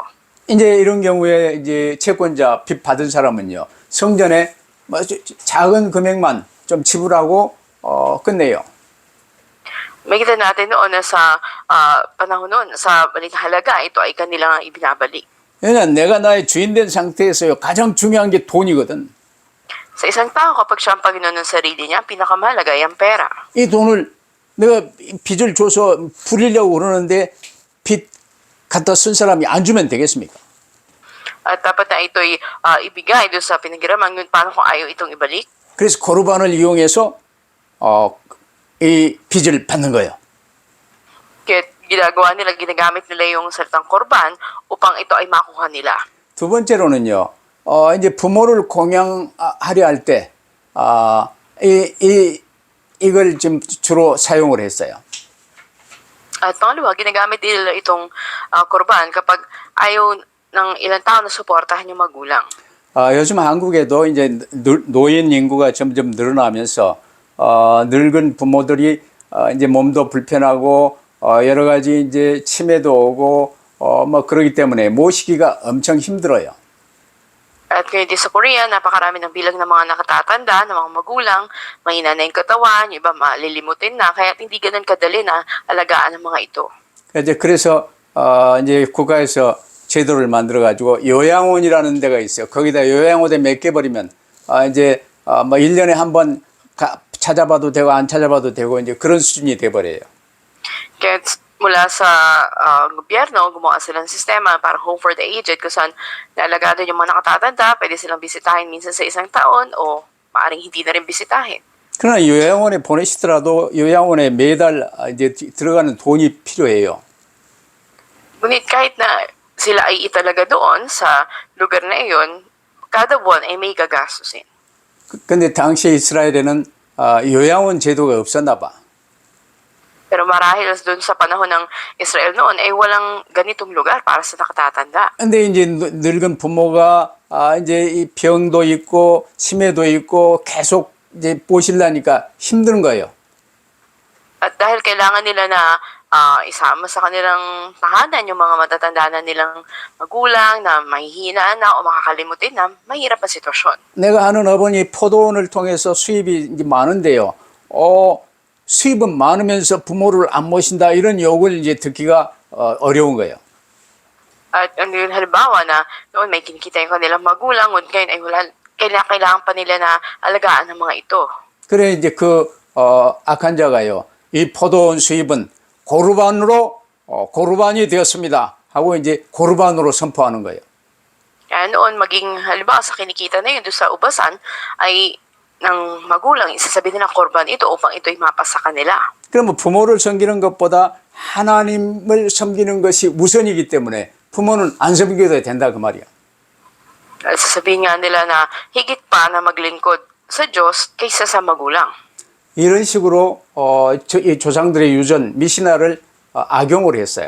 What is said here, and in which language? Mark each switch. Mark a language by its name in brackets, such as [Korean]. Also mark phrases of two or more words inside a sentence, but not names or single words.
[Korean] 이제 이런 경우에 이제 채권자 빚 받은 사람은요, 성전에 작은 금액만 좀 지불하고 끝내요. [Filipino] Makita natin noon na sa panahon noon, sa maling halaga, ito ay kanilang ibinabalik. [Korean] 왜냐면 내가 나의 주인 된 상태에서요, 가장 중요한 게 돈이거든. [Filipino] Sa isang tao, kapag siya ang Panginoon ng sarili niya, ang pinakamahalaga ay ang pera. [Korean] 이 돈을 내가 빚을 줘서 부리려고 그러는데 빚 갖다 쓴 사람이 안 주면 되겠습니까? [Filipino] At dapat na ito'y ibigay doon sa pinaghiraman, ngunit paano kung ayaw itong ibalik? [Korean] 그래서 고르반을 이용해서 이 빚을 받는 거예요. [Filipino] Kaya ginagamit nila yung salitang korban upang ito ay makuha nila. [Korean] 두 번째로는요, 이제 부모를 공양하려 할 때, 이걸 지금 주로 사용을 했어요. [Filipino] At pangalawa, ginagamit nila itong korban kapag ayaw ng ilang tao na suportahan yung magulang. [Korean] 요즘 한국에도 이제 노인 인구가 점점 늘어나면서, 늙은 부모들이 이제 몸도 불편하고, 여러 가지 이제 치매도 오고, 뭐 그러기 때문에 모시기가 엄청 힘들어요. [Filipino] At ngayon din sa Korea, napakarami ng bilang ng mga nakatatanda, ng mga magulang, mahina na yung katawan, yung iba malilimutin na, kaya hindi ganun kadali na alagaan ng mga ito. [Korean] 그래서 이제 국가에서 제도를 만들어 가지고 요양원이라는 데가 있어요. 거기다 요양원에 맡겨버리면 이제 뭐 1년에 한 번 찾아봐도 되고 안 찾아봐도 되고 이제 그런 수준이 돼 버려요. [Filipino] Kaya mula sa gobyerno, gumawa sila ng sistema para [English] home for the aged, [Filipino] kung saan naalagaan yung mga nakatatanda, pwede silang bisitahin minsan sa isang taon o maaaring hindi na rin bisitahin. [Korean] 그러나 요양원에 보내시더라도 요양원에 매달 이제 들어가는 돈이 필요해요. [Filipino] Ngunit kahit na sila ay italaga doon sa lugar na iyon, kada buwan ay may gagastusin. [Korean] 근데 당시에 이스라엘에는 요양원 제도가 없었나 봐. [Filipino] Pero marahil doon sa panahon ng Israel noon ay walang ganitong lugar para sa nakatatanda. [Korean] 근데 이제 늙은 부모가 이제 이 병도 있고 치매도 있고 계속 이제 보시려니까 힘든 거예요. [Filipino] At dahil kailangan nila na isama sa kanilang tahanan yung mga matatanda na nilang magulang na mahihina na o makakalimutin na, mahirap ang sitwasyon. [Korean] 내가 아는 어머니 포도원을 통해서 수입이 이제 많은데요. 수입은 많으면서 부모를 안 모신다 이런 욕을 이제 듣기가 어려운 거예요. [Filipino] At ang halimbawa na noon may kinikita yung kanilang magulang, ngunit ngayon ay wala, kailangan pa nila na alagaan ng mga ito. [Korean] 그래 이제 그 악한 자가요. 이 포도원 수입은 고르반이 되었습니다. 하고 이제 고르반으로 선포하는 거예요. [Filipino] Kaya noon maging halimbawa sa kinikita na yun doon sa ubasan ay ng magulang, isasabihin nila korban ito upang ito'y mapasa kanila. [Korean] 그러면 부모를 섬기는 것보다 하나님을 섬기는 것이 우선이기 때문에 부모는 안 섬겨도 된다 그 말이야. [Filipino] Sasabihin nga nila na higit pa na maglingkod sa Diyos kaysa sa magulang. [Korean] 이런 식으로 이 조상들의 유전 미시나를 악용을 했어요.